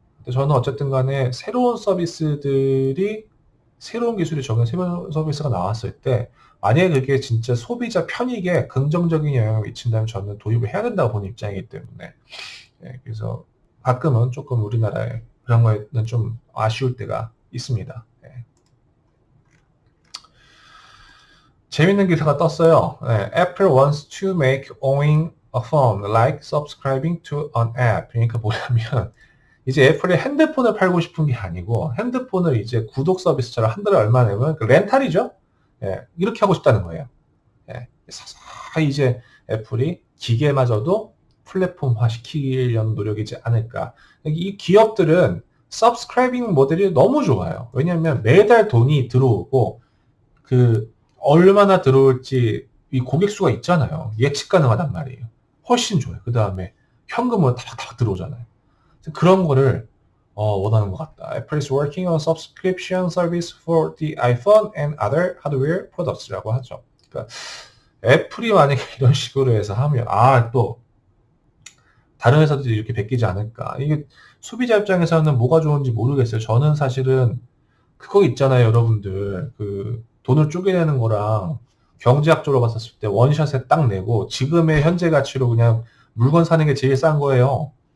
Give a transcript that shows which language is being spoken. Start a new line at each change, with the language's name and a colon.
Korean: 저는 어쨌든 간에 새로운 서비스들이 새로운 기술이 적용 새로운 서비스가 나왔을 때 만약에 그게 진짜 소비자 편익에 긍정적인 영향을 미친다면 저는 도입을 해야 된다고 보는 입장이기 때문에 그래서 가끔은 조금 우리나라에 그런 거에는 좀 아쉬울 때가 있습니다. 재밌는 기사가 떴어요.
English: Apple wants to make owning a phone like subscribing to an app.
Korean: 그러니까 뭐냐면 이제 애플이 핸드폰을 팔고 싶은 게 아니고 핸드폰을 이제 구독 서비스처럼 한 달에 얼마 내면 렌탈이죠. 이렇게 하고 싶다는 거예요. 서서히 이제 애플이 기계마저도 플랫폼화 시키려는 노력이지 않을까. 이 기업들은 서브스크라이빙 모델이 너무 좋아요. 왜냐하면 매달 돈이 들어오고 얼마나 들어올지 이 고객 수가 있잖아요. 예측 가능하단 말이에요. 훨씬 좋아요. 그 다음에 현금으로 타닥타닥 들어오잖아요. 그런 거를 원하는 것 같다.
English: Apple is working on subscription service for the iPhone and other hardware products
Korean: 라고 하죠. 그러니까 애플이 만약에 이런 식으로 해서 하면 또 다른 회사들이 이렇게 베끼지 않을까. 이게 소비자 입장에서는 뭐가 좋은지 모르겠어요. 저는 사실은 그거 있잖아요, 여러분들. 돈을 쪼개내는 거랑 경제학적으로 봤었을 때 원샷에 딱 내고 지금의 현재 가치로 그냥 물건 사는 게 제일 싼 거예요.